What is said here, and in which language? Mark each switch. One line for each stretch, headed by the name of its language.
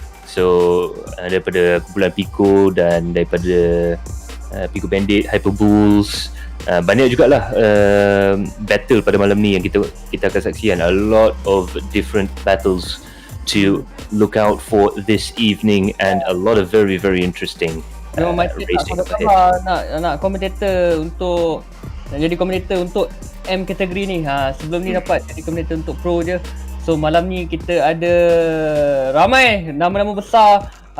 Malay: So daripada kumpulan Pico dan daripada Pico Bandit, Hyperbulls, banyak jugalah battle pada malam ni yang kita akan saksikan.
English: A lot of different battles to look out for this evening, and a lot of very very interesting racing ahead.
Malay: Nak komentator untuk jadi komentator untuk M kategori ni. Sebelum ni dapat jadi komentator untuk pro je. So malam ni kita ada ramai nama-nama besar